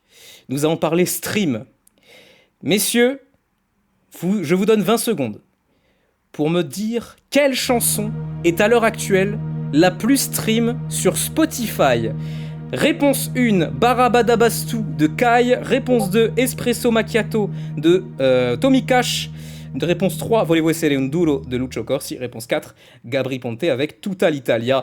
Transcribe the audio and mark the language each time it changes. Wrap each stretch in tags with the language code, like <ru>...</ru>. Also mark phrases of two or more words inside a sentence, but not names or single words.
<fr>Nous allons parler stream. Messieurs, je vous donne 20 secondes pour me dire quelle chanson est à l'heure actuelle la plus stream sur Spotify. Réponse 1, Barabadabastou de Kai. Réponse 2, Espresso Macchiato de Tommy Cash. Réponse 3, Volevo essere un duro de Lucio Corsi. Réponse 4, Gabri Ponte avec Tutta l'Italia.</fr>